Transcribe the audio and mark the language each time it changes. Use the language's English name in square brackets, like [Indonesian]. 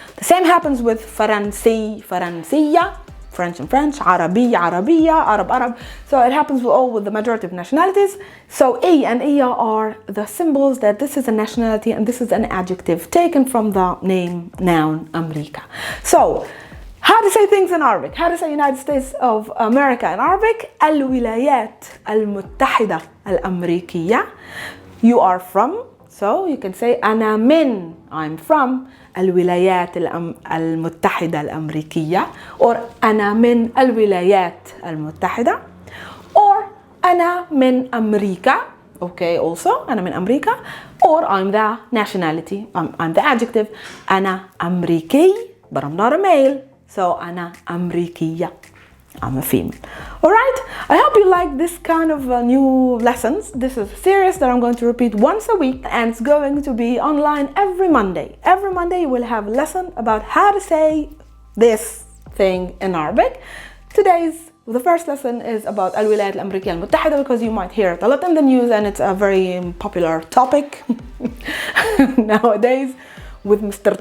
[English] The same happens with Faransi, Faransiya, French and French, Arabiya, Arabiya, Arab, Arab. So it happens with the majority of nationalities. So A and Iya are the symbols that this is a nationality and this is an adjective taken from the name, noun, America. So, how to say things in Arabic? How to say United States of America in Arabic? [Arabic] الولايات المتحدة الأمريكية. [English] You are from, so you can say [Arabic] أنا من, [English] I'm from الولايات المتحدة الأمريكية, or [Arabic] أنا من الولايات المتحدة, [English] or [Arabic] أنا من أمريكا. [English] Okay, also [Arabic] أنا من أمريكا, [English] or I'm the nationality, I'm the adjective [Arabic] أنا أمريكي, [English] but I'm not a male. [Arabic] So, أنا أمريكية. [English] I'm a female. Alright, I hope you like this kind of new lessons. This is a series that I'm going to repeat once a week, and it's going to be online every Monday. Every Monday you will have a lesson about how to say this thing in Arabic. The first lesson is about الولايات الأمريكية المتحدة, because you might hear it a lot in the news and it's a very popular topic nowadays with Mr.